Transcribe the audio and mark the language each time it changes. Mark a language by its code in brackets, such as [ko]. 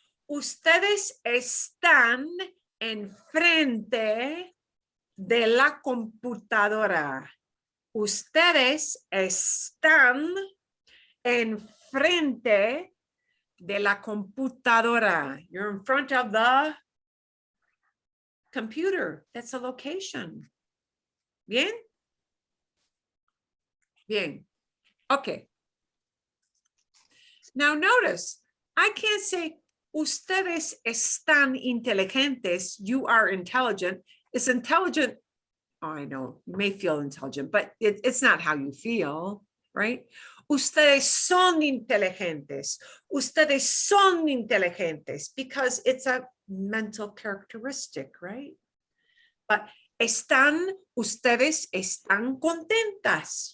[es] Ustedes están enfrente de la computadora. Ustedes están enfrente de la computadora. [en] You're in front of the computer. That's a location. Bien? [es] Bien. Okay. [en] Now notice, I can't say [es] ustedes están inteligentes. [en] You are intelligent. It's intelligent. Oh, I know, you may feel intelligent, but it's not how you feel, right? [es] Ustedes son inteligentes. Ustedes son inteligentes [en] because it's a mental characteristic, right? [es] But ustedes están contentas.